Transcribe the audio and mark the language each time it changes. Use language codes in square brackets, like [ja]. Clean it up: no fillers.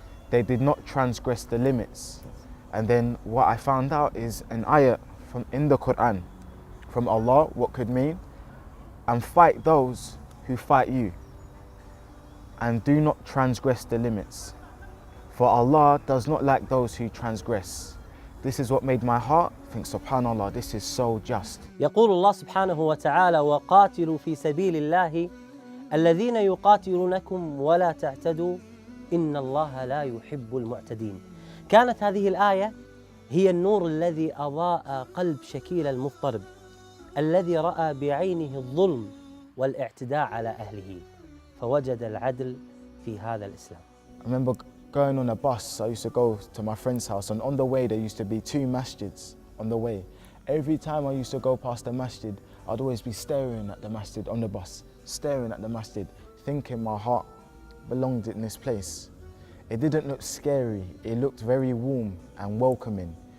[en] They did not transgress the limits. And then what I found out is an ayah in the Quran from Allah, what could mean, and fight those who fight you, and do not transgress the limits. For Allah does not like those who transgress. This is what made my heart think, subhanallah, this is so just. [ar] يقول الله سبحانه وتعالى: وقاتلوا في سبيل الله الذين يقاتلونكم ولا تعتدوا إن الله لا يحب المعتدين. كانت هذه الآية هي النور الذي أضاء قلب شاكيل المضطرب، الذي رأى بعينه الظلم والاعتداء على أهله، فوجد العدل في هذا الإسلام. [en] remember going on a bus. I used to go to my friend's house, and on the way there used to be 2 masjids on the way. Every time I used to go past the masjid, I'd always be staring at the masjid on the bus, staring at the masjid, thinking my heart belonged in this place. It didn't look scary, it looked very warm and welcoming.